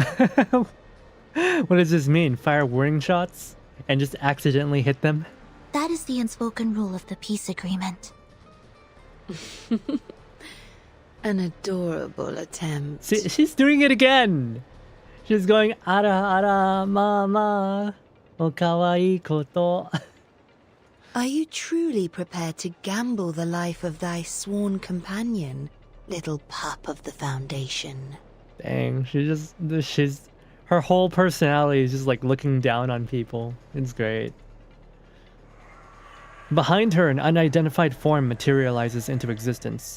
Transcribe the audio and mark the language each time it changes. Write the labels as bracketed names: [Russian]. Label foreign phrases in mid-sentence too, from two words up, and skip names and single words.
[English] What does this mean? Fire warning shots and just accidentally hit them? That is the unspoken rule of the peace agreement. An adorable attempt. See, she's doing it again! She's going, [Japanese] あらあら まあ、お可愛いこと. [English] Are you truly prepared to gamble the life of thy sworn companion, little pup of the Foundation? Dang, her whole personality is just like looking down on people. It's great. Behind her, an unidentified form materializes into existence.